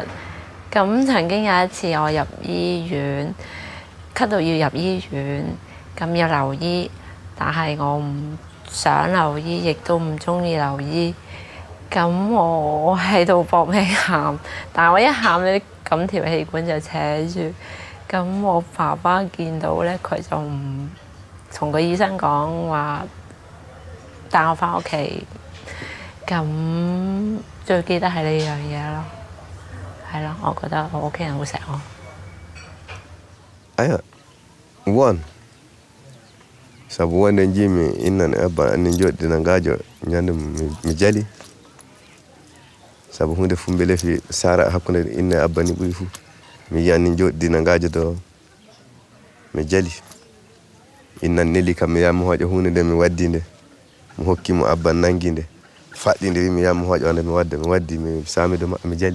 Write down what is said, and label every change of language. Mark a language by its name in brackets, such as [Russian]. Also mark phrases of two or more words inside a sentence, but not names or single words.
[Cantonese] 咁曾經有一次我入醫院，咳到要入醫院，咁要留醫，但係我唔想留醫，亦都唔中意留醫。咁我喺度搏命喊，但係我一喊咧， 咁條氣管就扯住。咁我爸爸見到咧，佢就唔同個醫生講話帶我翻屋企。咁最記得係呢樣嘢咯，係咯，我覺得我屋企人好錫我。 [Fula] Aya, won. Sabu wanda jimi inna abba anin joddi na ngajo nyande mi jali. Sabu hunde fu mbele fi sara hakkunde inna abba ni buri fu. Mi yani joddi na ngajo do mi jali. Inna neli kam mi yamu hojo hunde de mi waddinde. Mi hokki mo abba nanginde. Faddinde mi yamu hojo ande mi waddi mi sami do mi jali.